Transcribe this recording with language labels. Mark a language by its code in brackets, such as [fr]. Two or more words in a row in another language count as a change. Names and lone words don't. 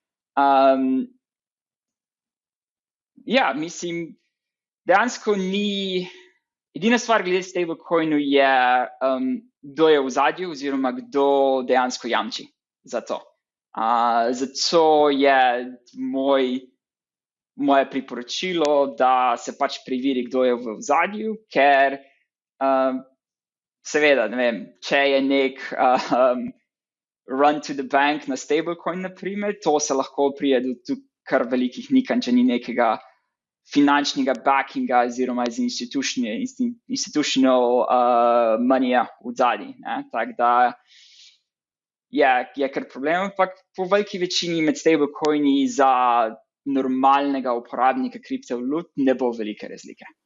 [sl] Mislim, dejansko edina stvar glede stablecoinu je, kdo je v ozadju oziroma kdo dejansko jamči za to. Zato je moje priporočilo, da se pač preveri, kdo je v ozadju, ker seveda, ne vem, če je nek [en] run to the bank [sl] na stablecoin, na primer, to se lahko pride do kar velikih nikanj, če ni nekega finančnega backinga oziroma iz [en] institutional moneyja [sl] v zadnji, ne, tako da je kar problem, ampak po veliki večini med stablecoini za normalnega uporabnika kriptovalut ne bo velike razlike.